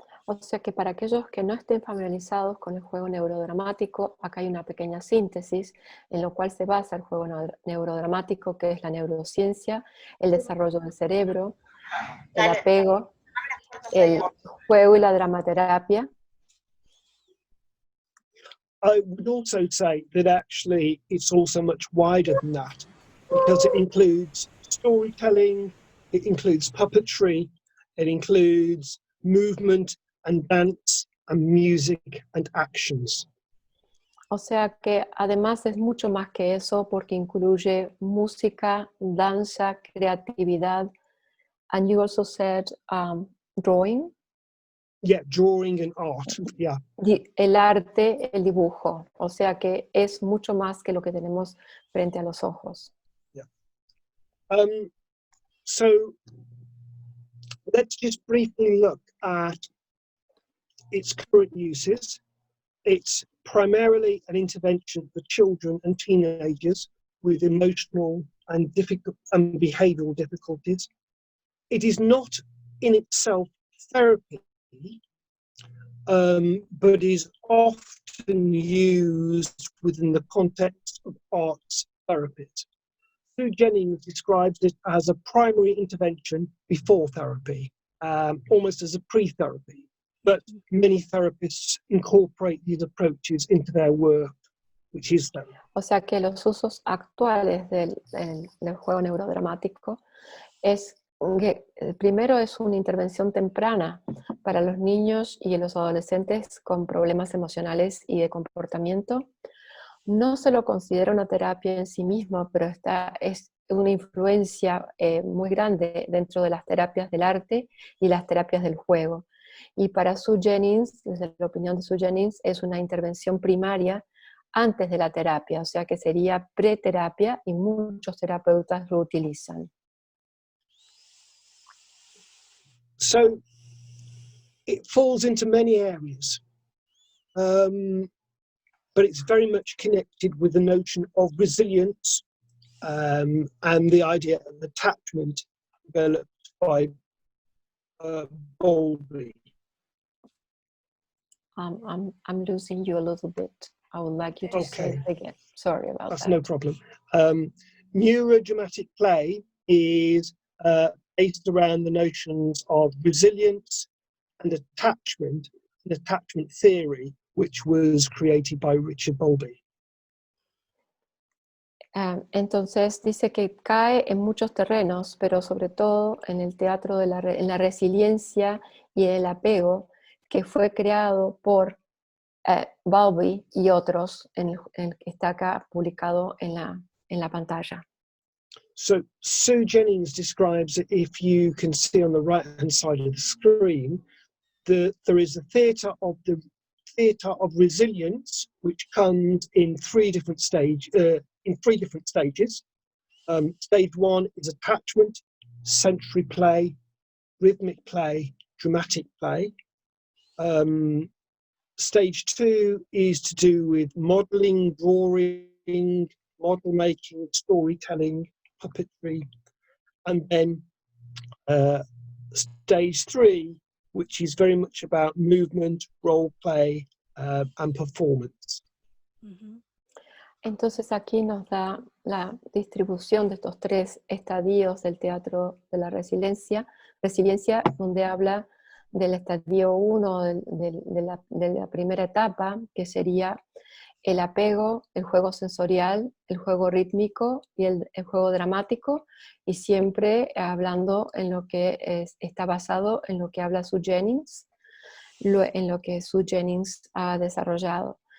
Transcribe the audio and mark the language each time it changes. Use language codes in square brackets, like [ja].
[es] O sea que para aquellos que no estén familiarizados con el juego neurodramático, acá hay una pequeña síntesis en lo cual se basa el juego neurodramático, que es la neurociencia, el desarrollo del cerebro, el apego, el juego y la dramaterapia. [en] I would also say that actually it's also much wider than that, because it includes storytelling, it includes puppetry, it includes movement and dance and music and actions. [es] O sea que además es mucho más que eso, porque incluye música, danza, creatividad. [en] And you also said drawing. Yeah, drawing and art, yeah. [es] El arte, el dibujo. O sea que es mucho más que lo que tenemos frente a los ojos. [en] Yeah. So let's just briefly look at its current uses. It's primarily an intervention for children and teenagers with emotional and behavioural difficulties. It is not in itself therapy, but is often used within the context of arts therapies. Sue Jennings describes it as a primary intervention before therapy, almost as a pre-therapy. But many therapists incorporate these approaches into their work, which is therapy. [es] O sea que los usos actuales del juego neurodramático es que primero es una intervención temprana para los niños y los adolescentes con problemas emocionales y de comportamiento. No se lo considera una terapia en sí mismo, pero es una influencia muy grande dentro de las terapias del arte y las terapias del juego. Y para Sue Jennings, desde la opinión de Sue Jennings, es una intervención primaria antes de la terapia, o sea que sería preterapia y muchos terapeutas lo utilizan. [en] So it falls into many areas, but it's very much connected with the notion of resilience and the idea of attachment developed by Bowlby. I'm losing you a little bit. I would like you to say it again. Sorry about That's that. no problem. Neurodramatic play is based around the notions of resilience and attachment theory, which was created by Richard Bowlby. [es] Entonces dice que cae en muchos terrenos, pero sobre todo en el teatro en la resiliencia y el apego, que fue creado por Bowlby y otros, en que está acá publicado en la pantalla. [en] So Sue Jennings describes it, if you can see on the right-hand side of the screen, that there is a theatre of resilience, which comes in three different stages. Stage one is attachment, sensory play, rhythmic play, dramatic play. Stage two is to do with modelling, drawing, model making, storytelling, puppetry, and then stage three, which is very much about movement, role play, and performance. Ujú. [es] Entonces aquí nos da la distribución de estos tres estadios del teatro de la resiliencia, donde habla del estadio 1 de la primera etapa, que sería el apego, el juego sensorial, el juego rítmico y el juego dramático, y siempre hablando en lo que está basado en lo que habla Sue Jennings, en lo que Sue Jennings ha desarrollado.